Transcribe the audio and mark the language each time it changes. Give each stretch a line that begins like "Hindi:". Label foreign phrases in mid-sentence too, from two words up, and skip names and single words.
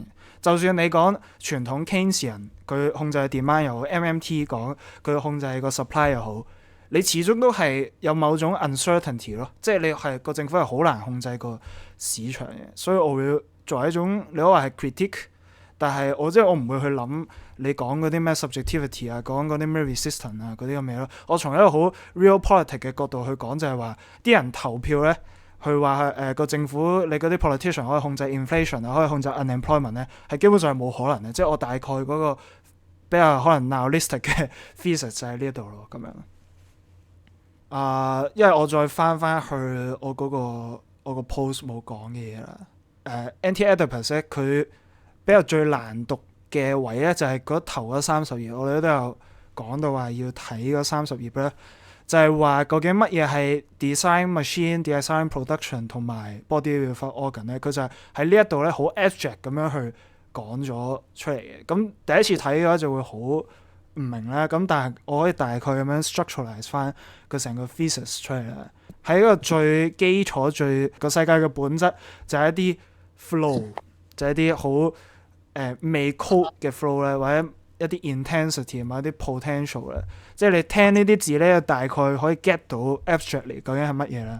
Cantonese: 就算你講傳統 Keynesian 佢控制 demand 又好 ，MMT 講佢控制個 supply 又好，你始終都係有某種 uncertainty 咯，即係你係個政府係好難控制個市場嘅。所以我會作為一種你可以話係 critique。但係我唔會去諗你講嗰啲咩 subjectivity 啊，講嗰啲咩 resistance 啊嗰啲咁嘅嘢咯。我從一個好
English: real politics
Cantonese: 嘅角度去講，就係話啲人投票咧，去話個政府你嗰啲 politician 可以控制 inflation 啊，可以控制 unemployment 咧，係基本上係冇可能嘅。即係我大概嗰個比較可能 nihilistic 嘅 thesis 就喺呢一度咯，咁樣。因為我再翻去我個 post 冇講嘅嘢啦。Anti-Oedipus 咧，佢比較最難讀嘅位咧，就係嗰頭嗰30頁，我哋都有講到話要睇嗰30頁咧，就係話究竟乜嘢係
English: design machine、 design production
Cantonese: 同埋
English: body without organ
Cantonese: 咧，佢就係喺呢一度咧好 abstract 咁樣去講咗出嚟嘅。咁第一次睇嘅話就會好唔明啦，咁但係我可以大概咁樣 structuralize 翻佢成個 thesis 出嚟啦。喺一個最基礎、最個世界嘅本質就係一啲 flow，就係一啲好未 code 嘅 flow 咧，或者一啲 intensity 或者一啲 potential 咧，即係你聽呢啲字咧，大概可以 get 到 abstractly 究竟係乜嘢啦。